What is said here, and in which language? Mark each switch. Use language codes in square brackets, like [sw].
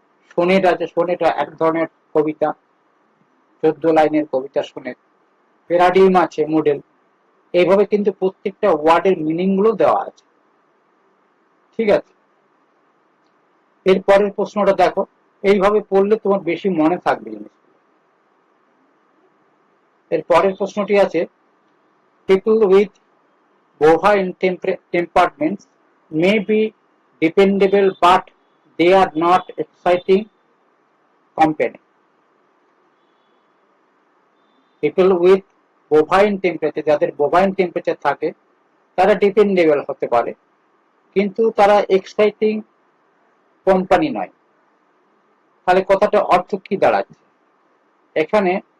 [bn] Sonnet আছে, sonnet এক ধরনের কবিতা, 14 লাইনের কবিতা সোনেট। প্যারাডিম আছে, মডেল। এইভাবে কিন্তু প্রত্যেকটা ওয়ার্ডের মিনিং গুলো দেওয়া আছে, ঠিক আছে? এরপরের প্রশ্নটা দেখো, এইভাবে পড়লে তোমার বেশি মনে থাকবে জিনিস। [en] এর পরের প্রশ্নটি আছে, people with bovine temperaments may be dependable but they are not exciting company. People with bovine temperature, [bn] যাদের bovine temperature থাকে তারা ডিপেন্ডেবল হতে পারে কিন্তু তারা এক্সাইটিং কোম্পানি নয়। তাহলে কথাটা অর্থ কি দাঁড়াচ্ছে এখানে?